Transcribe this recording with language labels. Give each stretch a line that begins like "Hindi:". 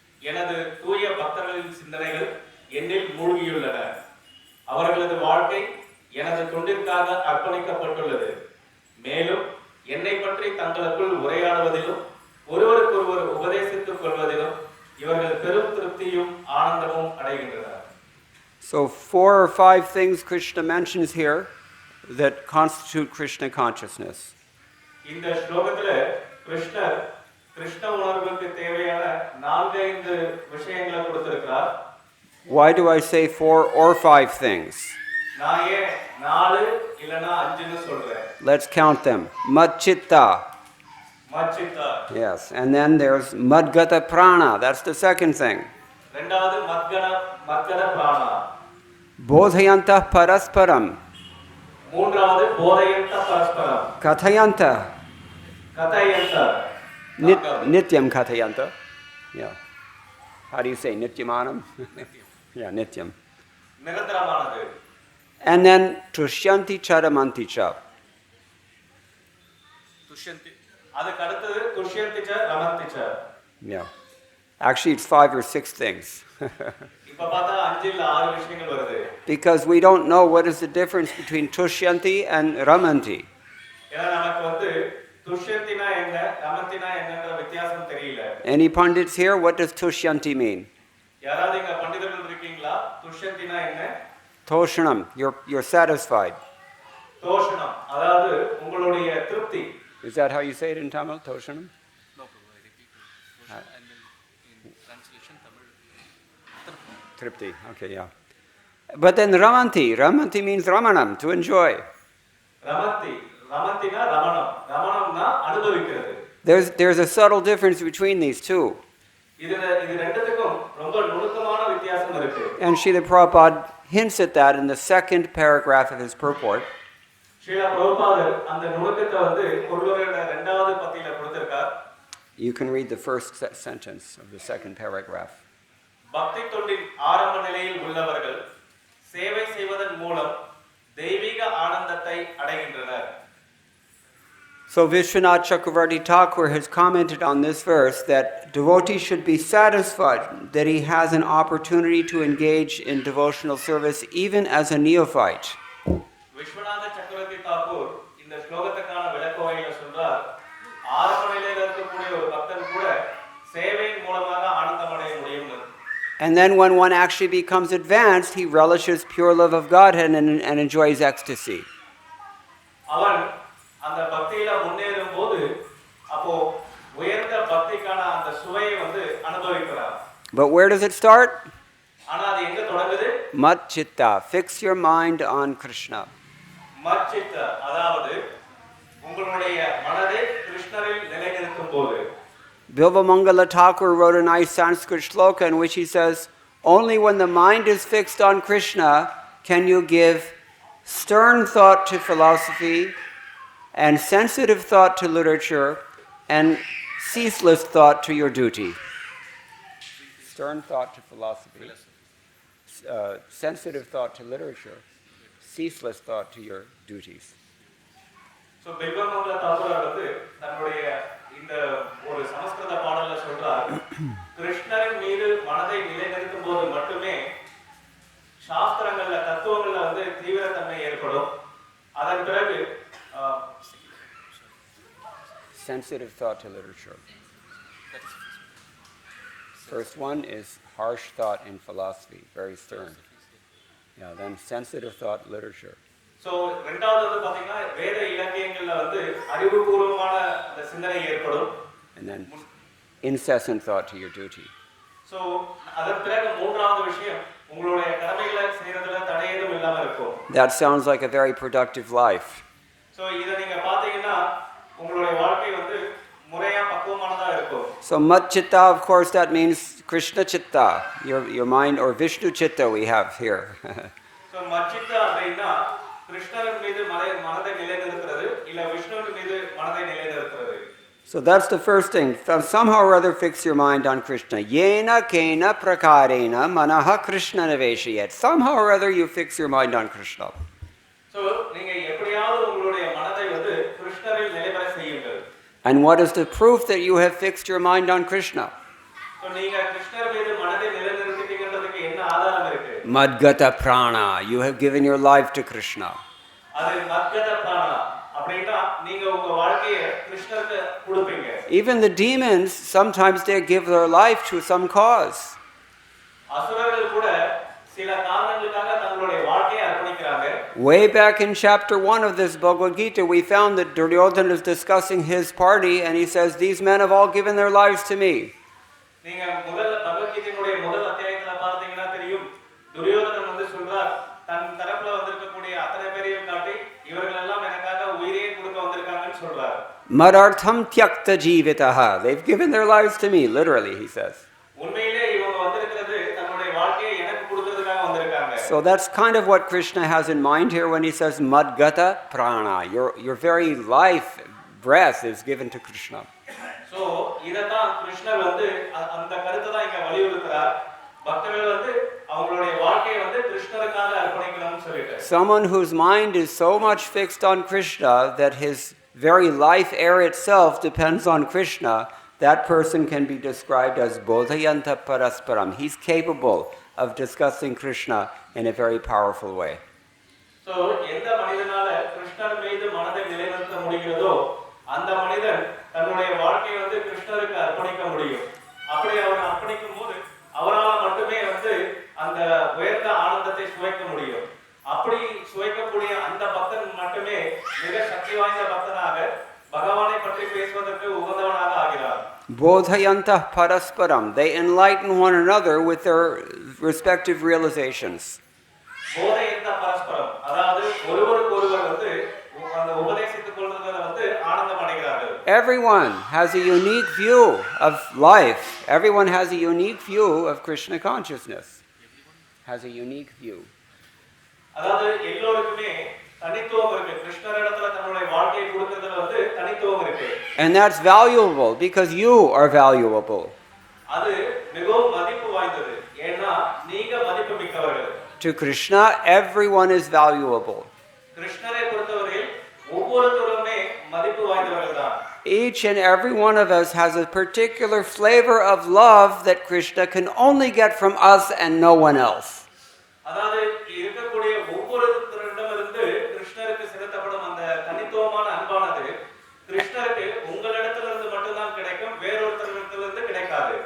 Tamil: எனது தூய பக்தர்களின் சிந்தனைகள் என்னில் மூழ்கியுள்ளன. அவர்களது வாழ்க்கை எனது தொண்டிற்காக அர்ப்பணிக்கப்பட்டுள்ளது. மேலும் என்னை பற்றி தங்களுக்குள் உரையாடுவதிலும் ஒருவருக்கொருவர் உபதேசித்துக் கொள்வதிலும் இவர்கள் பெரும் திருப்தியும் ஆனந்தமும் அடைகின்றனர்.
English: So 4 or 5 things Krishna mentions here that constitute Krishna consciousness.
Tamil: இந்த ஸ்லோகத்துல கிருஷ்ணர் கிருஷ்ண உணர்வுக்கு தேவையான 4-5 விஷயங்களை கொடுத்திருக்கிறார்.
English: Why do I say 4 or 5 things?
Tamil: நான் ஏன் 4 இல்லனா 5ன்னு சொல்றேன்?
English: Let's count them. Madchitta.
Sanskrit: Madchitta.
English: Yes, and then there's Madgata Prana. That's the second thing.
Tamil: ரெண்டாவது மத்கத பிராணா.
Sanskrit: Bodhayanta Parasparam.
Tamil: மூன்றாவது போதயந்த பரஸ்பரம்.
Sanskrit: Kathayanta. கதயந்த.
English: Nityam Kathayanta. Yeah. How do you say Nityamanam? Yeah, Nityam.
Tamil: நிரந்தரமானது.
English: And then Tushyanti Charamanti Cha.
Sanskrit: Dushyanthi.
Tamil: அதுக்கு அடுத்தது துஷ்யந்தி ச ரமந்தி ச.
English: Yeah. Actually, it's 5 or 6 things.
Tamil: இப்ப பார்த்தா 5 இல்ல 6 விஷயங்கள் வருது.
English: Because we don't know what is the difference between Tushyanti and Ramanti.
Tamil: ஏன்னா நமக்கு வந்து துஷ்யந்தினா என்ன ரமந்தினா என்னன்ற வித்தியாசம் தெரியல.
English: Any pundits here? What does Tushyanti mean?
Tamil: யாராவது இங்க பண்டிதர்கள் இருக்கீங்களா? துஷ்யந்தினா என்ன?
English: Toshanam, you're satisfied.
Tamil: தோஷணம் அதாவது உங்களுடைய திருப்தி.
English: Is that how you say it in Tamil? Toshanam? No, Prabhu, I repeat it. And then in translation, Tamil. Tripti. Okay, yeah. But then Ramanti means Ramanam, to enjoy.
Tamil: Ramantina Ramanam. Ramanamna அனுபவிக்கிறது.
English: There's a subtle difference between these two.
Tamil: இது ரெண்டுத்துக்கும் ரொம்ப நுணுக்கமான வித்தியாசம் இருக்கு.
English: And Srila Prabhupada hints at that in the second paragraph of his purport.
Tamil: Srila பிரபுபாதர் அந்த நுணுக்கத்தை வந்து பொருளுரையோட 2வது பத்தியில கொடுத்திருக்கார்.
English: You can read the first sentence of the second paragraph.
Tamil: பக்தி தொண்டின் ஆரம்ப நிலையில் உள்ளவர்கள் சேவை செய்வதன் மூலம் தெய்வீக ஆனந்தத்தை அடைகின்றனர்.
English: So Vishwanath Chakravarti Thakur has commented on this verse that devotee should be satisfied that he has an opportunity to engage in devotional service even as a neophyte.
Tamil: Viswanatha சக்கரவர்த்தி தாக்கூர் இந்த ஸ்லோகத்துக்கான விளக்கோவையில சொல்றார், ஆரம்ப நிலையில இருக்கக்கூடிய ஒரு பக்தன் கூட சேவையின் மூலமாக ஆனந்தம் அடைய முடியும்னு.
English: And then when one actually becomes advanced, he relishes pure love of Godhead and enjoys ecstasy.
Tamil: அவன் அந்த பக்தியில முன்னேறும் போது அப்போ உயர்ந்த பக்திக்கான அந்த சுவையை வந்து அனுபவிக்கிறார்.
English: But where does it start?
Tamil: ஆனா அது எங்க தொடங்குது?
English: Madchitta. Fix your mind on Krishna.
Tamil: மச்சித்த அதாவது உங்களுடைய மனதை கிருஷ்ணரில் நிலைநிறுத்தும் போது.
English: Bilvamangala Thakur wrote a nice Sanskrit shloka in which he says, only when the mind is fixed on Krishna can you give stern thought to philosophy and sensitive thought to literature and ceaseless thought to your duty. Stern thought to philosophy, sensitive thought to literature, ceaseless thought to your duties.
Tamil: So Bilvamangal Thakur வந்து தன்னுடைய இந்த ஒரு சமஸ்கிருத பாடல்ல சொல்றார், கிருஷ்ணரின் மீது மனதை நிலைநிறுத்தும் போது மட்டுமே சாஸ்திரங்கள்ல தத்துவங்கள்ல வந்து தீவிரத்தன்மை ஏற்படும். அதன் பிறகு
English: sensitive thought to literature. First one is harsh thought in philosophy, very stern. Yeah, then sensitive thought literature.
Tamil: So ரெண்டாவது வந்து பாத்தீங்கன்னா வேத இலக்கியங்கள்ல வந்து அறிவுபூர்வமான அந்த சிந்தனை ஏற்படும்.
English: And then incessant thought to your duty.
Tamil: So அதன் பிறகு மூன்றாவது விஷயம் உங்களுடைய கடமைகளை செய்யறதுல தடை ஏதும் இல்லாம இருக்கும்.
English: That sounds like a very productive life.
Tamil: So இத நீங்க பாத்தீங்கன்னா உங்களுடைய வாழ்க்கை வந்து முறையா பக்குவமானதா இருக்கும்.
English: So Mat Chitta, of course, that means Krishna Chitta, your mind, or Vishnu Chitta we have here.
Tamil: So Mat Chitta அப்படின்னா கிருஷ்ணரின் மீது மனதை நிலைநிறுத்துறது இல்ல விஷ்ணுவின் மீது மனதை நிலைநிறுத்துறது.
English: So that's the first thing. Somehow or other fix your mind on Krishna.
Sanskrit: Yena kena prakarena manaha Krishna naveshayat.
English: Somehow or other you fix your mind on Krishna.
Tamil: So நீங்க எப்படியாவது உங்களுடைய மனதை வந்து கிருஷ்ணரில் நிலைபெற செய்யுங்கள்.
English: And what is the proof that you have fixed your mind on Krishna?
Tamil: So நீங்க கிருஷ்ணர் மீது மனதை நிலைநிறுத்திட்டீங்கன்றதுக்கு என்ன ஆதாரம் இருக்கு?
Sanskrit: Madgata prana.
English: You have given your life to Krishna.
Tamil: அது மத்கத பிராணா. அப்படினா நீங்க உங்க வாழ்க்கையை கிருஷ்ணருக்கு கொடுப்பீங்க.
English: Even the demons, sometimes they give their life to some cause.
Tamil: அசுரர்கள் கூட சில காரணங்களுக்காக தங்களுடைய வாழ்க்கையை அர்ப்பணிக்கிறாங்க.
English: Way back in chapter 1 of this Bhagavad Gita, we found that Duryodhana is discussing his party, and he says, "These men have all given their lives to me."
Tamil: நீங்க முதல் பகவத்கீதையினுடைய முதல் அத்தியாயத்துல பார்த்தீங்கன்னா தெரியும், துரியோதனன் வந்து சொல்றார், தன் தரப்புல வந்திருக்கக்கூடிய அத்தனை பேரையும் காட்டி இவர்கள் எல்லாம் எனக்காக உயிரையே கொடுக்க வந்திருக்காங்கன்னு சொல்றார்.
Sanskrit: Madartham tyakta jivitaha.
English: They've given their lives to me, literally, he says.
Tamil: உண்மையிலே இவங்க வந்திருக்கிறது தன்னுடைய வாழ்க்கையை எனக்கு கொடுக்கிறதுக்காக வந்திருக்காங்க.
English: So that's kind of what Krishna has in mind here when he says madgata prana. Your very life, breath is given to Krishna.
Tamil: So இததான் கிருஷ்ணர் வந்து அந்த கருத்தை தான் இங்க வலியுறுத்துறார். பக்தர்கள் வந்து அவங்களுடைய வாழ்க்கையை வந்து கிருஷ்ணருக்காக அர்ப்பணிக்கணும்னு சொல்லிட்டு.
English: Someone whose mind is so much fixed on Krishna that his very life air itself depends on Krishna, that person can be described as bodhayanta parasparam. He's capable of discussing Krishna in a very powerful way.
Tamil: So எந்த மனிதனால கிருஷ்ணர் மீது மனதை நிலைநிறுத்த முடிகிறதோ அந்த மனிதன் தன்னுடைய வாழ்க்கையை வந்து கிருஷ்ணருக்கு அர்ப்பணிக்க முடியும். அப்படி அவர் அர்ப்பணிக்கும் போது அவரால் மட்டுமே வந்து அந்த உயர்ந்த ஆனந்தத்தை சுவைக்க முடியும். அப்படி சுவைக்கக்கூடிய அந்த பக்தன் மட்டுமே மிக சக்தி வாய்ந்த பக்தனாக பகவானை பற்றி பேசுவதற்கு உகந்தவனாக ஆகிறார்.
Sanskrit: Bodhayanta parasparam.
English: They enlighten one another with their respective realizations.
Tamil: போதையந்த பரஸ்பரம், அதாவது ஒருவருக்கொருவர் வந்து அந்த உபதேசித்துக் கொள்வதில் வந்து ஆனந்தம் அடைகிறார்கள்.
English: Everyone has a unique view of life. Everyone has a unique view of Krishna consciousness. Has a unique view.
Tamil: அதாவது எல்லோருக்குமே தனித்துவம் இருக்கு. கிருஷ்ணரிடத்துல தன்னுடைய வாழ்க்கையை கொடுக்கிறதுல வந்து தனித்துவம் இருக்கு.
English: And that's valuable because you are valuable.
Tamil: அது மிகவும் மதிப்பு வாய்ந்தது. ஏன்னா நீங்க மதிப்புமிக்கவர்கள்.
English: To Krishna, everyone is valuable.
Tamil: கிருஷ்ணரை பொறுத்தவரையில் ஒவ்வொருவருமே மதிப்பு வாய்ந்தவர்கள் தான்.
English: Each and every one of us has a particular flavor of love that Krishna can only get from us and no one else.
Tamil: அதாவது இருக்கக்கூடிய ஒவ்வொருவரிடமிருந்து கிருஷ்ணருக்கு செலுத்தப்படும் அந்த தனித்துவமான அன்பானது கிருஷ்ணருக்கு உங்களிடத்திலிருந்து மட்டும்தான் கிடைக்கும், வேறொருத்தரிடத்திலிருந்து கிடைக்காது.